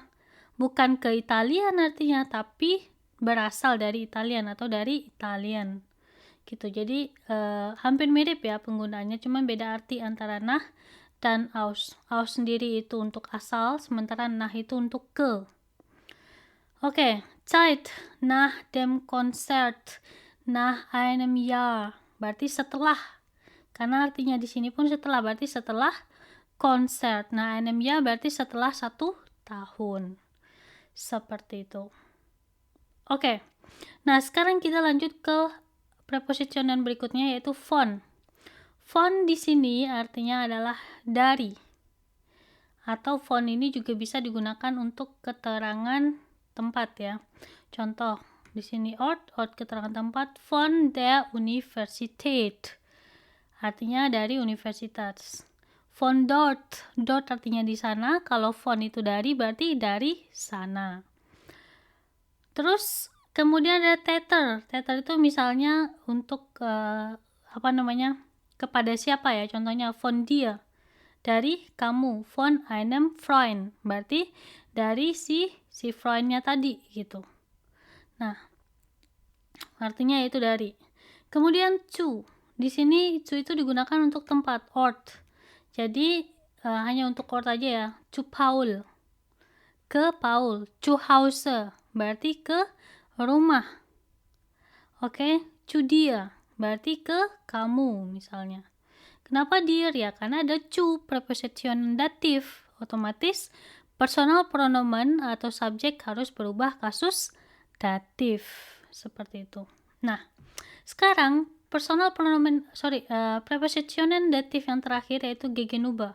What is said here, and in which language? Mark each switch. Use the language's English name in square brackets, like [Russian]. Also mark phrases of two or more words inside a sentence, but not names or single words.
[Indonesian] Bukan ke Italian artinya, tapi berasal dari Italian atau dari Italian. Gitu. Jadi hampir mirip ya penggunaannya, cuman beda arti antara nah dan aus. Aus sendiri itu untuk asal, sementara nah itu untuk ke. Oke, [German] Zeit nach dem Konzert, nach einem Jahr, [Indonesian] berarti setelah. Karena artinya di sini pun setelah, berarti setelah konser. Nah, [German] einem Jahr [Indonesian] berarti setelah 1 tahun. Seperti itu. Oke. Nah, sekarang kita lanjut ke preposisionan berikutnya yaitu von. Von di sini artinya adalah dari. Atau von ini juga bisa digunakan untuk keterangan tempat ya. Contoh di sini Ort keterangan tempat [German] von der Universität. [Indonesian] Artinya dari universitas. [German] Von dort [Indonesian] artinya di sana. Kalau von itu dari, berarti dari sana. Terus kemudian ada Täter. Täter itu misalnya untuk kepada siapa ya? [German] Contohnya von dir, [Indonesian] dari kamu. [German] Von einem Freund, [Indonesian] berarti dari si Freundnya tadi gitu. Nah, artinya itu dari. Kemudian zu. Di sini zu itu digunakan untuk tempat, Ort. Jadi hanya untuk Ort aja ya. [German] Zu Paul, [Indonesian] ke Paul. [German] Zu Hause [Indonesian] berarti ke rumah. Oke, [German] zu dir [Indonesian] berarti ke kamu misalnya. Kenapa dir ya? Karena ada zu, preposition datif. Otomatis [German] personal pronomen [Indonesian] atau subjek harus berubah kasus datif. Seperti itu. Nah, sekarang [German] personal pronomen, [Indonesian] prepositionen datif yang terakhir yaitu gegenüber.